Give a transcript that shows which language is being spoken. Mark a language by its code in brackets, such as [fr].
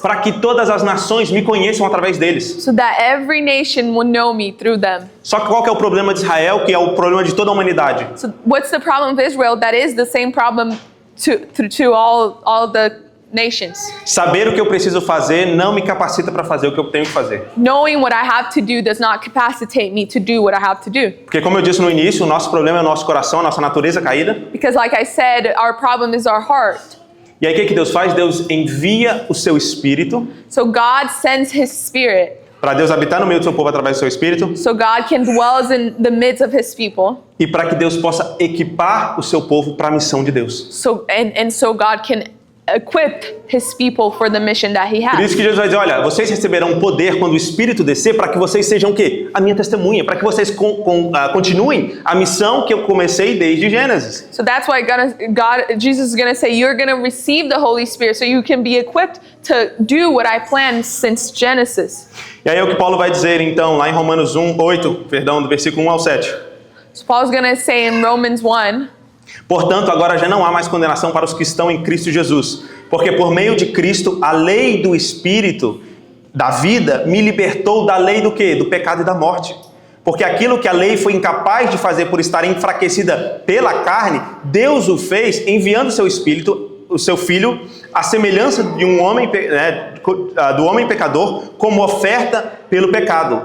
[pt] para que todas as nações me conheçam através deles. [en] So that every nation will know me through them. [pt] Só que qual que é o problema de Israel, que é o problema de toda a humanidade? [en] So what's the problem of Israel? That is the same problem to all the nations. [pt] Saber o que eu preciso fazer não me capacita para fazer o que eu tenho que fazer. [en] Knowing what I have to do does not capacitate me to do what I have to do. [pt] Porque como eu disse no início, o nosso problema é o nosso coração, a nossa natureza caída. [en] Because like I said, our problem is our heart. [pt] E aí o que Deus faz? Deus envia o seu Espírito, [en] So God sends his spirit. [pt] para Deus habitar no meio do seu povo através do seu Espírito, [en] So God can dwell in the midst of his people. [pt] e para que Deus possa equipar o seu povo para a missão de Deus. [en] So so God can equip his people for the mission that he [pt] Por [en] has. [pt] isso que Jesus vai dizer, olha, vocês receberão poder quando o Espírito descer, para que vocês sejam o quê? A minha testemunha, para que vocês continuem a missão que eu comecei desde Gênesis. [en] So that's why Jesus is going to say, you're going to receive the Holy Spirit so you can be equipped to do what I planned since Genesis. [pt] E aí é o que Paulo vai dizer então, lá em Romanos 8, do versículo 1 ao 7. [en] So Paul's going to say in Romans 1, [pt] Portanto, agora já não há mais condenação para os que estão em Cristo Jesus, porque por meio de Cristo, a lei do Espírito da vida me libertou da lei do quê? Do pecado e da morte. Porque aquilo que a lei foi incapaz de fazer por estar enfraquecida pela carne, Deus o fez enviando o seu Espírito, o seu Filho, à semelhança de um homem, do homem pecador, como oferta pelo pecado.